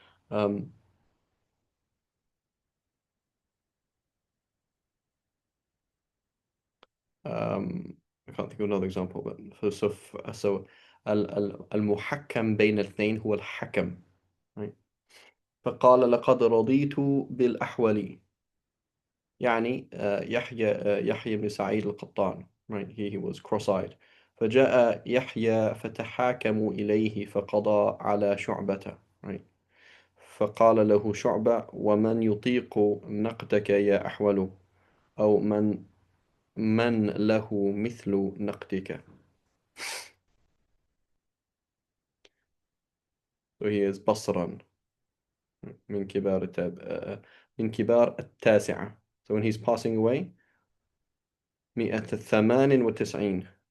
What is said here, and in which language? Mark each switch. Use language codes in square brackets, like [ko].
[en] um, I can't think of another example, but so [ar] المحكم بين الاثنين هو الحكم, [en] right? [ar] فقال لقد رضيت بالأحول, يعني يحيى بن سعيد القطان, right? [en] He was cross-eyed. [ar] فجاء يحيى فتحاكموا إليه فقضى على شعبة, right? فقال له شعبة ومن يطيق نقدك يا أحول, أو من له مثل نقدك. [en] So he is [ar] بصرا من كبار من كبار التاسعة. [en] So when he's passing away 198.